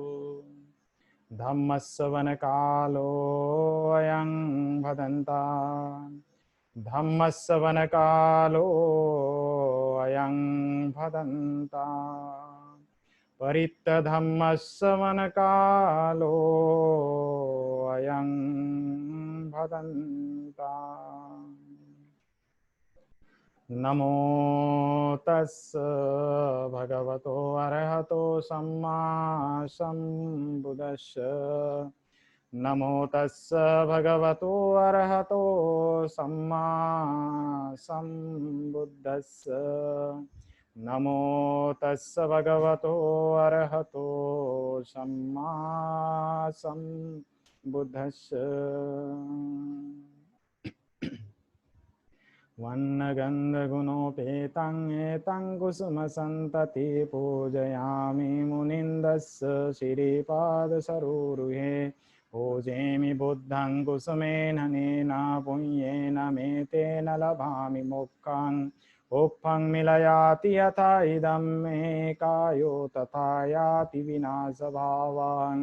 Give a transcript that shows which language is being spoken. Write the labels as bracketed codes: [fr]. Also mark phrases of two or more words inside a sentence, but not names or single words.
[pi] धम्मस्सवनकालो अयं भदन्ता धम्मस्सवनकालो अयं भदन्ता परित्यधम्मस्सवनकालो अयं भदन्ता। नमो तस् भगवतो अरहतो सम्मा सम्बुद्धस्स। नमो तस् भगवतो अरहतो सम्मा सम्बुद्धस्स। नमो तस् भगवतो अरहतो सम्मा सम्बुद्धस्स। वन्नगन्धगुणोपेतं एतं कुसुमसन्तति पूजयामि मुनिन्दस्य श्रीपादसरोरुहे। पूजयामि बुद्धं कुसुमेन नेन पुण्येन मे तेन लभामि मोक्षं। उक्फं मिलयाति यथा इदं मे कायो तथा याति विनाशभावान्।